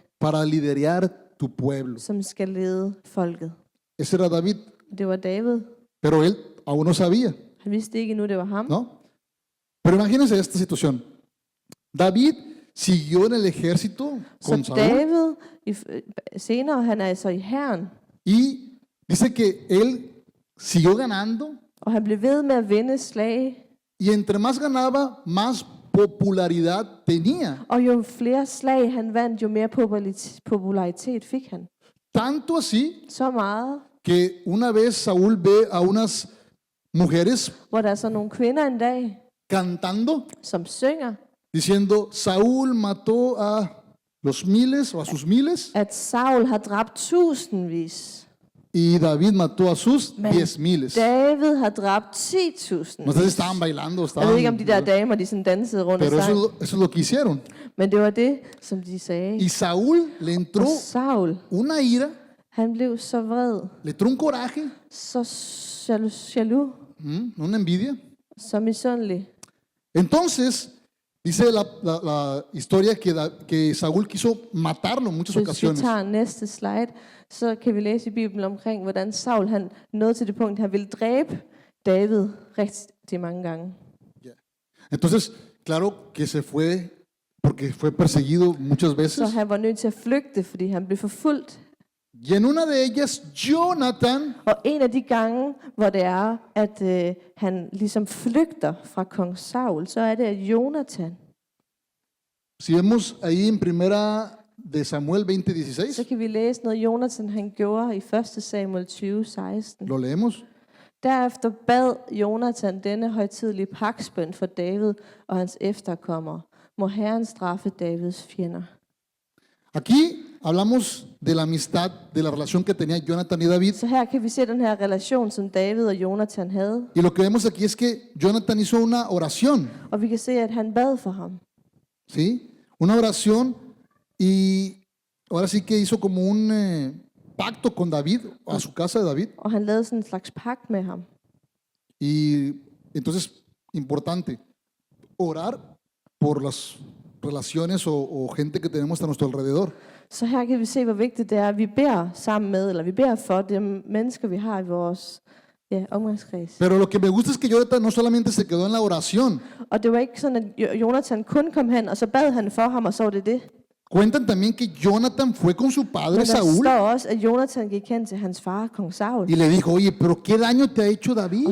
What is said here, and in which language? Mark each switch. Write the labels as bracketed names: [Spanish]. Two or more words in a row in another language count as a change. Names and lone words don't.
[Spanish] para liderar tu pueblo. [Danish] som skal lede folket. [Spanish] Ese era David, [Danish] Det var David. [Spanish] pero él aún no sabía, [Danish] Han vidste ikke endnu, det var ham. [Spanish] ¿no? Pero imagínense esta situación. David siguió en el ejército con [Danish] Så Saúl David, senere, han er altså i hæren, [Spanish] y dice que él siguió ganando [Danish] og han blev ved med at vinde slag. [Spanish] y entre más ganaba, más popularidad tenía. [Danish] Og jo flere slag han vandt, jo mere popularitet fik han. [Spanish] Tanto así [Danish] Så meget, [Spanish] que una vez Saúl ve a unas mujeres [Danish] hvor der er så nogle kvinder en dag, [Spanish] cantando, [Danish] som synger, [Spanish] diciendo, Saúl mató a los miles o a sus miles [Danish] at Saul har dræbt tusindvis. [Spanish] y David mató a sus [Danish] Men [Spanish] 10 miles. [Danish] David har dræbt [Spanish] No sé si [Danish] 10.000. [Spanish] estaban bailando, [Danish] Jeg ved ikke, om de der [Spanish] estaban, [Danish] damer, de sådan dansede rundt og [Spanish] pero [Danish] sang. [Spanish] eso es lo que hicieron. [Danish] Men det var det, som de sagde. [Spanish] Y Saúl le entró [Danish] Og Saul, [Spanish] una ira, [Danish] han blev så vred, [Spanish] le entró un coraje, [Danish] så jaloux, [Spanish] una envidia. [Danish] så misundelig. [Spanish] Entonces, dice la historia que Saúl quiso matarlo en muchas [Danish] Hvis vi [Spanish] ocasiones. [Danish] tager næste slide, så kan vi læse i Bibelen omkring, hvordan Saul han nåede til det punkt, at han ville dræbe David rigtig mange gange. [Spanish] Entonces, claro que se fue porque fue perseguido muchas [Danish] Så [Spanish] veces. [Danish] han var nødt til at flygte, fordi han blev forfulgt. [Spanish] Y en una de ellas, Jonathan [Danish] Og en af de gange, hvor det er, at han ligesom flygter fra kong Saul, så er det, at Jonathan, [Spanish] si vemos ahí en primera de Samuel 20:16, [Danish] så kan vi læse noget, Jonathan han gjorde i 1. Samuel 20:16. [Spanish] lo leemos. [Danish] Derefter bad Jonathan denne højtidelige pagtbøn for David og hans efterkommere. Må Herren straffe Davids fjender. [Spanish] Aquí hablamos de la amistad, de la relación que tenía Jonathan y David. [Danish] Så her kan vi se den her relation, som David og Jonathan havde. [Spanish] Y lo que vemos aquí es que Jonathan hizo una oración, [Danish] Og vi kan se, at han bad for ham. [Spanish] ¿sí? Una oración y ahora sí que hizo como un pacto con David, a su casa de David. [Danish] Og han lavede sådan en slags pagt med ham. [Spanish] Y entonces, importante, orar por las relaciones o gente que tenemos a nuestro alrededor. [Danish] Så her kan vi se, hvor vigtigt det er, at vi beder sammen med, eller vi beder for de mennesker, vi har i vores omgangskreds. [Spanish] Pero lo que me gusta es que Jonathan no solamente se quedó en la oración. [Danish] Og det var ikke sådan, at Jonathan kun kom hen, og så bad han for ham, og så var det det. [Spanish] Cuentan también que Jonathan fue con su padre [Danish] Men der Saúl står også, at Jonathan gik hen til hans far, kong Saul, [Spanish] y le dijo, oye, pero ¿qué daño te ha hecho [Danish] og [Spanish] David?